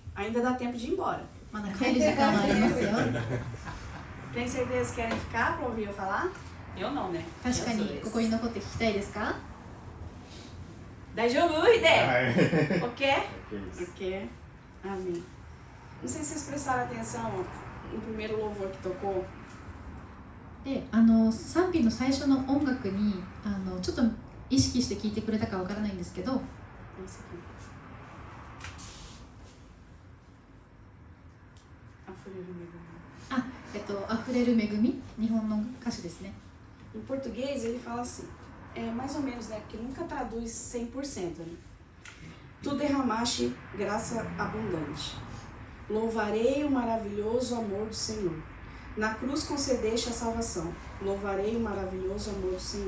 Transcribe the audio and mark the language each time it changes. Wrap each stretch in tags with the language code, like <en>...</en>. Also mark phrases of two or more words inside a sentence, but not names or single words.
<pt>Ainda dá tempo de ir embora.</pt> <ja>まだ帰る時間はありますよ。</ja> <pt>Tem certeza que querem ficar para ouvir eu falar? Eu não, né?</pt> <ja>確かにここに残って聞きたいですか？ Daijoubu, Hide? はい。</ja> <pt>Ok?</pt> <ja>OK です。</ja> <pt>Ok. Amém. Não sei se vocês prestaram atenção no primeiro louvor que tocou.</pt> <ja>で、賛美の最初の音楽にちょっと意識して聞いてくれたかわからないんですけど、</ja> <pt>Esse aqui. A folha do meio.</pt> <ja>溢れる恵み、日本の歌詞ですね。</ja> <pt>Em português ele fala assim, é mais ou menos, né? Porque nunca traduz 100%, né? Tu derramaste graça abundante. Louvarei o maravilhoso amor do Senhor. Na cruz concedeste a salvação. Louvarei o maravilhoso amor do Senhor.</pt>